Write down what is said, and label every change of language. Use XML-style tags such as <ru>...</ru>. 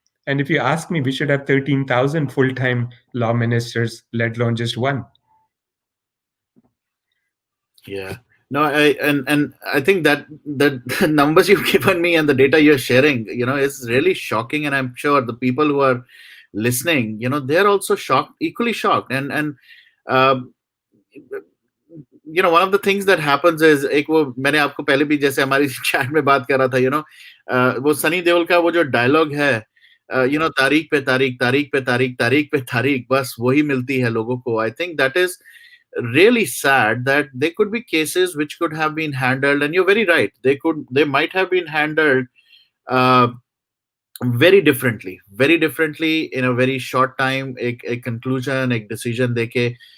<en>And if you ask me, we should have 13,000 full-time law ministers, let alone just one. Yeah. No, and I think that the numbers you've given me and the data you're sharing, is really shocking. And I'm sure the people who are listening, they're also shocked, equally shocked. And um, one of the things that happens is</en> <hi>एक वो मैंने आपको पहले भी जैसे हमारी chat में बात कर रहा था, वो सनी देओल का वो जो डायलॉग है, तारीख पे तारीख, तारीख पे तारीख, तारीख पे तारीख, बस वही मिलती है लोगों को.</hi> <en>I think that is really sad that there could be cases which could have been handled, and you're very right, they might have been handled uh, very differently in a very short time, a conclusion, a decision deke.</en>